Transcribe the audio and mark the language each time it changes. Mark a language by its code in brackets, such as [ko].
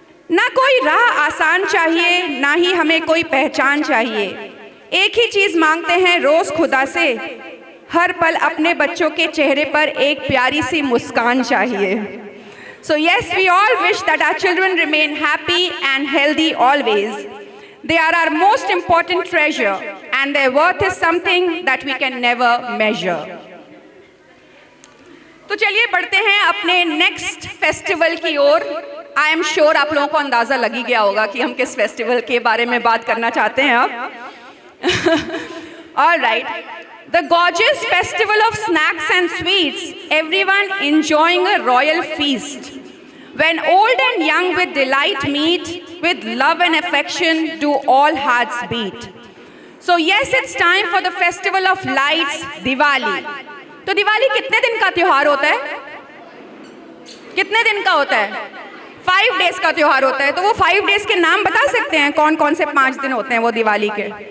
[hi] ना कोई राह आसान चाहिए, ना ही हमें कोई पहचान चाहिए। एक ही चीज मांगते हैं रोज खुदा से, हर पल अपने बच्चों के चेहरे पर एक प्यारी सी मुस्कान चाहिए। [en] So yes, we all wish that our children remain happy and healthy always. They are our most important treasure, and their worth is something that we can never measure. [hi] तो चलिए बढ़ते हैं अपने नेक्स्ट फेस्टिवल की ओर। [en] I am sure [hi] आप लोगों को अंदाजा लग ही गया होगा कि हम किस फेस्टिवल के बारे में बात करना चाहते हैं अब। [en] All right, the gorgeous festival of snacks and sweets, everyone enjoying a royal feast. When old and young with delight meet, with love and affection do all hearts beat. So yes, it's time for the festival of lights, Diwali. [hi] तो दिवाली कितने दिन का त्योहार होता है? कितने दिन का होता है? 5 डेज का त्योहार होता है। तो वो 5 डेज के नाम बता सकते हैं कौन कौन से 5 दिन होते हैं वो दिवाली के?